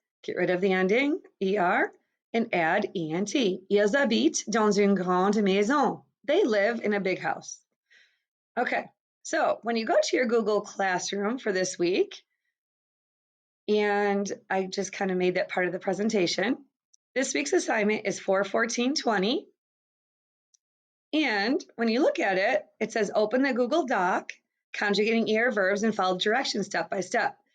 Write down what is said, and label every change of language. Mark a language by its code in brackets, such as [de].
[en] Get rid of the ending, ER, and add ENT. [fr] Ils habitent dans une grande maison. [en] They live in a big house. Okay, so when you go to your Google Classroom for this week, and I just kind of made that part of the presentation, this week's assignment is 41420. And when you look at it, it says open the Google Doc, conjugating ER verbs, and follow directions step by step.